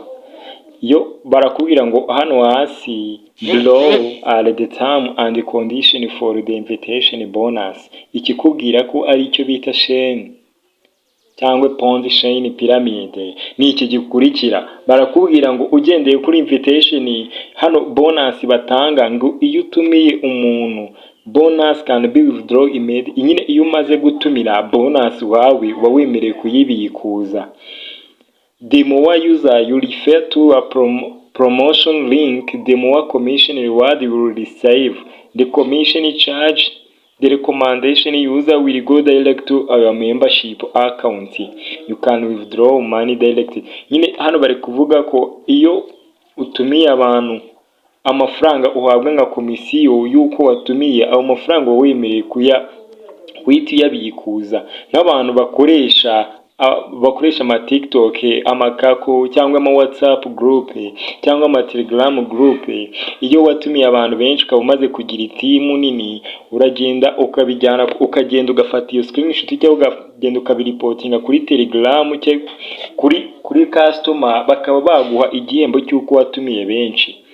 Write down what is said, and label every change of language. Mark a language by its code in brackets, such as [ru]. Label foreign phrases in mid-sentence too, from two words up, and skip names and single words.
[rw] Yo barakubwira ngo hano hasi [en] below are the term and condition for the invitation bonus. [rw] Ikikubwira ko ari icyo bita chain cyangwa [en] Ponzi chain pyramid [rw] ni iki gikurikira. Barakubwira ngo ugendeye kuri invitation hano bonus batanga ngo iyo utumiye umuntu [en] bonus can be withdrawn immediately. [rw] Nyine iyo umaze gutumira bonus wawe uba wemerewe kuyibikuza. [en] The more user you refer to a promotion link, the more commission reward you will receive. The commission charge, the recommendation user will go direct to our membership account. You can withdraw money directly. [rw] Nyine hano bari kuvuga ko iyo utumiye abantu amafaranga uhabwa nka komisiyo yuko watumiye, ayo mafaranga wemereye kuhita uyabikuza. N'abantu bakoresha ama TikTok, amakako cyangwa ama WhatsApp group cyangwa ama Telegram group, iyo watumiye abantu benshi ukaba umaze kugira itimu nini, uragenda ukagenda ugafata iyo screenshot cyangwa ugagenda ukabiripotinga kuri Telegram kuri customer, bakaba baguha igihembo cy'uko watumiye benshi.